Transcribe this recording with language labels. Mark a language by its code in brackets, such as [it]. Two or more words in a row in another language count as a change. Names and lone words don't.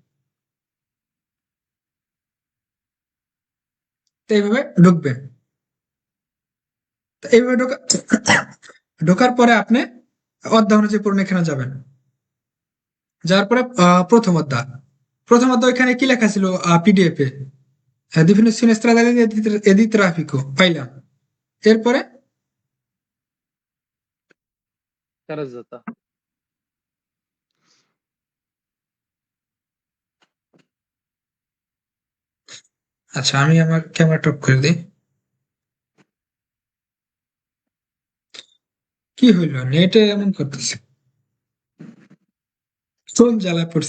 [bn] তো এইভাবে ঢুকবেন, তো এইভাবে ঢোকার পরে আপনি অধ্যায় অনুযায়ী পড়ুন, এখানে যাবেন, যাওয়ার পরে প্রথম অধ্যায় এখানে কি লেখা ছিল পিডিএফ এ, [it] definizione stradale e di traffico পাইলাম। [bn] এরপরে কারাজাতা। আচ্ছা আমি আমার ক্যামেরা টপ করে দিই। কি হইলো, নেটে এমন করতেছে, কোন জ্বালা পড়ছি।